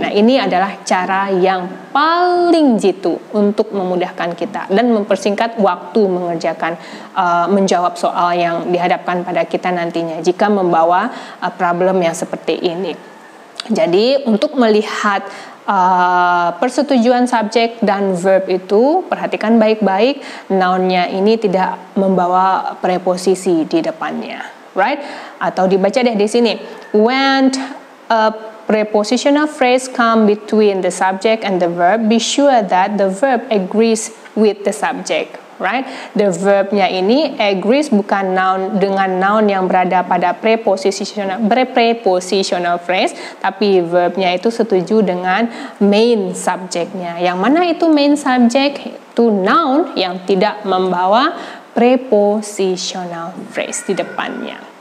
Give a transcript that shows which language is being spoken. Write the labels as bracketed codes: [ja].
[id] Nah, ini adalah cara yang paling jitu untuk memudahkan kita dan mempersingkat waktu mengerjakan menjawab soal yang dihadapkan pada kita nantinya jika membawa problem yang seperti ini. Jadi untuk melihat persetujuan subjek dan verb itu, perhatikan baik-baik nounnya ini tidak membawa preposisi di depannya, right? Atau dibaca deh di sini, [en] when a prepositional phrase come between the subject and the verb, be sure that the verb agrees with the subject. [id] Right, the verbnya ini agrees bukan noun dengan noun yang berada pada prepositional phrase, tapi verbnya itu setuju dengan main subjeknya. Yang mana itu main subject? Itu noun yang tidak membawa prepositional phrase di depannya.